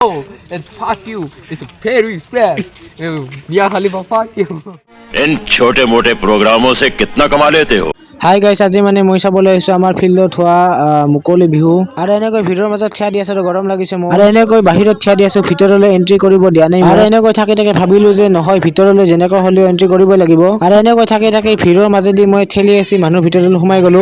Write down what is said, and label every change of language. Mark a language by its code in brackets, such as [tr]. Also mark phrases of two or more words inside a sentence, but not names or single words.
[en] And fuck you. It's very sad. Mia Khalifa, fuck you. [hi] इन छोटे मोटे प्रोग्रामों से कितना कमा लेते हो? [as] হাই গাইছ, আজি মানে মই চাবলৈ আহিছোঁ আমাৰ ফিল্ডত হোৱা মুকলি বিহু। আৰু এনেকৈ ভিৰৰ মাজত থিয়া দি আছোঁ, গৰম লাগিছে মোৰ। আৰু এনেকৈ বাহিৰত থিয়া দি আছোঁ, ভিতৰলৈ এণ্ট্ৰি কৰিব দিয়া নাই। আৰু এনেকৈ থাকি ভাবিলোঁ যে নহয়, ভিতৰলৈ যেনেকৈ হ'লেও এণ্ট্ৰি কৰিবই লাগিব। আৰু এনেকৈ থাকি ভিৰৰ মাজেদি মই ঠেলি আছি মানুহ ভিতৰলৈ সোমাই গ'লোঁ।